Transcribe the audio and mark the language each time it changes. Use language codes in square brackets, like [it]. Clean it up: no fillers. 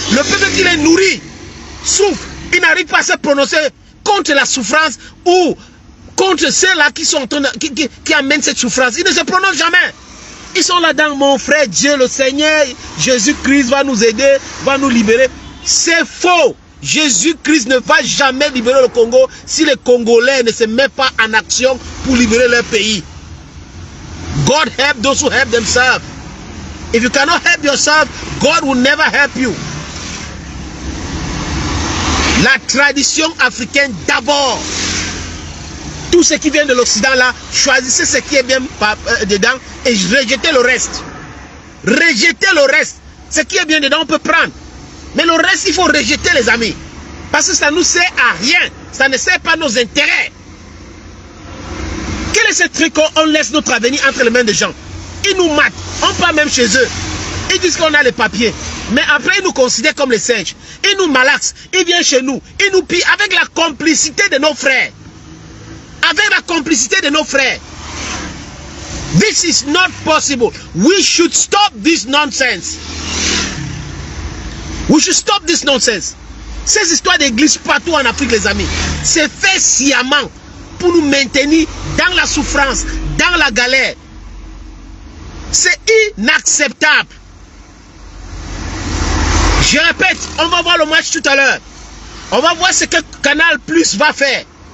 [fr] Le peuple qui les nourrit souffre. Ils n'arrivent pas à se prononcer contre la souffrance ou contre ceux-là qui sont en train de, qui amènent cette souffrance. Ils ne se prononcent jamais. Ils sont là-dedans, mon frère, Dieu, le Seigneur, Jésus-Christ va nous aider, va nous libérer. C'est faux. Jésus-Christ ne va jamais libérer le Congo si les Congolais ne se mettent pas en action pour libérer leur pays. [en] God help those who help themselves. If you cannot help yourself, God will never help you. [fr] La tradition africaine d'abord. Tout ce qui vient de l'Occident là, choisissez ce qui est bien dedans et rejetez le reste. Rejetez le reste. Ce qui est bien dedans, on peut prendre. Mais le reste, il faut rejeter, les amis. Parce que ça ne nous sert à rien. Ça ne sert pas à nos intérêts. Quel est ce truc qu'on laisse notre avenir entre les mains des gens? Ils nous matent. On part même chez eux. Ils disent qu'on a les papiers. Mais après, ils nous considèrent comme les singes. Ils nous malaxent. Ils viennent chez nous. Ils nous pillent avec la complicité de nos frères. Avec la complicité de nos frères. [en] This is not possible. We should stop this nonsense. We should stop this nonsense. [fr] Ces histoires d'église partout en Afrique, les amis, c'est fait sciemment pour nous maintenir dans la souffrance, dans la galère. C'est inacceptable. Je répète, on va voir le match tout à l'heure. On va voir ce que Canal Plus va faire.